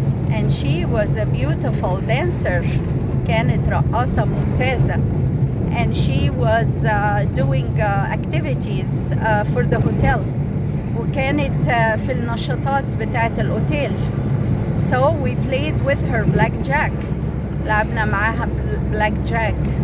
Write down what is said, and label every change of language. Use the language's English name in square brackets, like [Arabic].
[English] And she was a beautiful dancer. [Arabic] كانت رقاصة ممتازة. [English] And she was doing activities for the hotel. [Arabic] وكانت في النشاطات بتاعة الأوتيل. [English] So we played with her blackjack. [Arabic] لعبنا معاها blackjack.